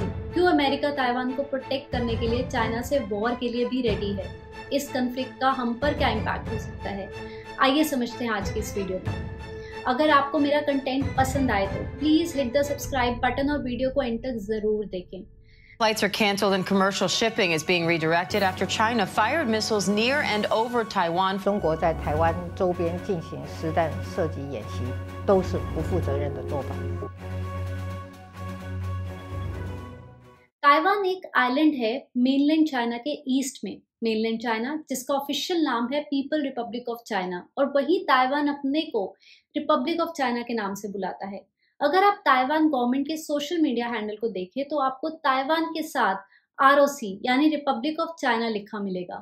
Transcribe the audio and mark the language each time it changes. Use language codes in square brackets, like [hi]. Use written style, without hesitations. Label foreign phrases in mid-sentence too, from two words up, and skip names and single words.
[hi] क्यों अमेरिका ताइवान को प्रोटेक्ट करने के लिए चाइना से वॉर के लिए भी रेडी है? इस कॉन्फ्लिक्ट का हम पर क्या इम्पैक्ट हो सकता है? आइए समझते हैं आज की इस वीडियो में। अगर आपको मेरा कंटेंट पसंद आए तो प्लीज [en] hit the subscribe button [hi] और वीडियो को एंड तक जरूर देखें। [en] Flights are canceled and commercial shipping is being redirected after China fired missiles near and over Taiwan. [zh] 中国在台湾周边进行实弹射击演习，都是不负责任的做法。 [hi] ताइवान एक आइलैंड है मेनलैंड चाइना के ईस्ट में। मेनलैंड चाइना जिसका ऑफिशियल नाम है पीपल रिपब्लिक ऑफ चाइना, और वही ताइवान अपने को रिपब्लिक ऑफ चाइना के नाम से बुलाता है। अगर आप ताइवान गवर्नमेंट के [en] social media handle [hi] को देखें तो आपको ताइवान के साथ ROC यानी रिपब्लिक ऑफ चाइना लिखा मिलेगा।